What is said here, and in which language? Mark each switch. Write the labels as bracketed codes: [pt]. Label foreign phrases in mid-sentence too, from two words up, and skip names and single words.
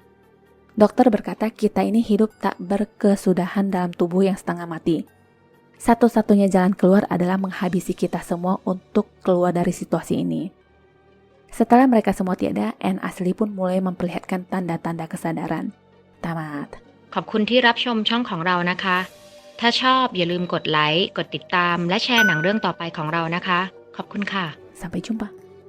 [id] Dokter berkata kita ini hidup tak berkesudahan dalam tubuh yang setengah mati. Satu-satunya jalan keluar adalah menghabisi kita semua untuk keluar dari situasi ini. Setelah mereka semua tiada, N asli pun mulai memperlihatkan tanda-tanda kesadaran. Tamat. [th] ขอบคุณที่รับชมช่องของเรานะคะ ถ้าชอบอย่าลืมกดไลค์ กดติดตาม และแชร์หนังเรื่องต่อไปของเรานะคะ ขอบคุณค่ะ [id] Sampai jumpa.